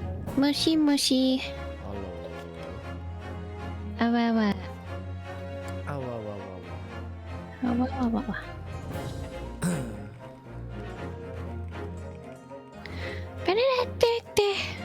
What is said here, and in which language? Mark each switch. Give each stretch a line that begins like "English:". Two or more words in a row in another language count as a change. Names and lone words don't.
Japanese: もしもし。
Thai: ฮัลโหล あわわ。 อ้าวว้าวว้าวว้าว あわわわわ。ペレレってって。